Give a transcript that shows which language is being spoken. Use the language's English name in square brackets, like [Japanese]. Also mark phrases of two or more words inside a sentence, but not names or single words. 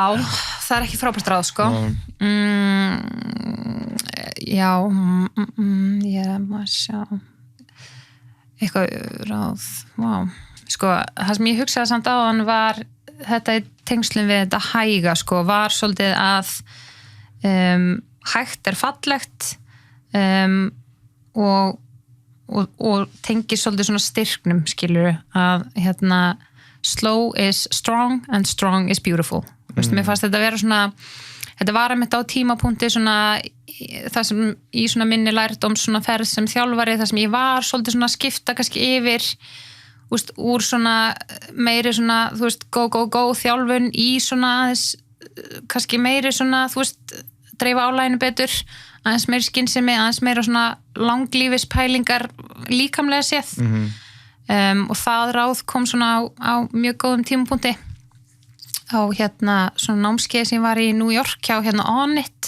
[Icelandic] það er ekki frábært ráð, sko. Já, ég má sjá eitthvað ráð, sko, það sem ég hugsaði samt áðan var þetta í tengslum við þetta hæga sko, var svolítið að hægt fallegt og tengir svolítið svona styrknum skilur að [English] slow is strong and strong is beautiful. [Icelandic] Mér fannst þetta vera svona, þetta var einmitt á tímapunkti svona það sem í svona minni lærdóm svona ferð sem þjálfari, það sem ég var svolítið svona að skipta kannski yfir úr svona meiri svona, þú veist, go þjálfun í svona aðeins, kannski meiri svona, þú veist, dreifa álæginu betur, aðeins meiri skynsemi, aðeins meira svona langlífispælingar líkamlega séð og það ráð kom svona á mjög góðum tímapunkti á svona námskeið sem var í New York hjá Onnit.